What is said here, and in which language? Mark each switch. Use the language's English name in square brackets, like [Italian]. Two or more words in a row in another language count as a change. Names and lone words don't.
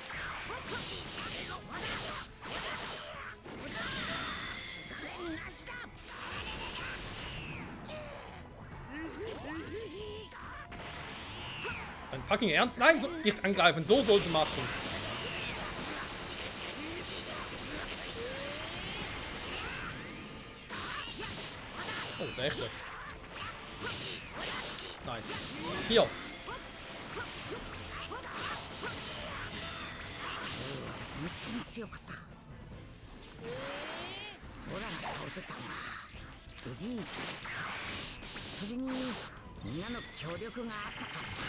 [German] Dein fucking Ernst? Nein, so nicht angreifen, so soll sie machen. Oh, das ist echt. Nein. Hier. [Japanese] 本当に強かった。オラが倒せたのは無事だってさ。それにみんなの協力があったからだ。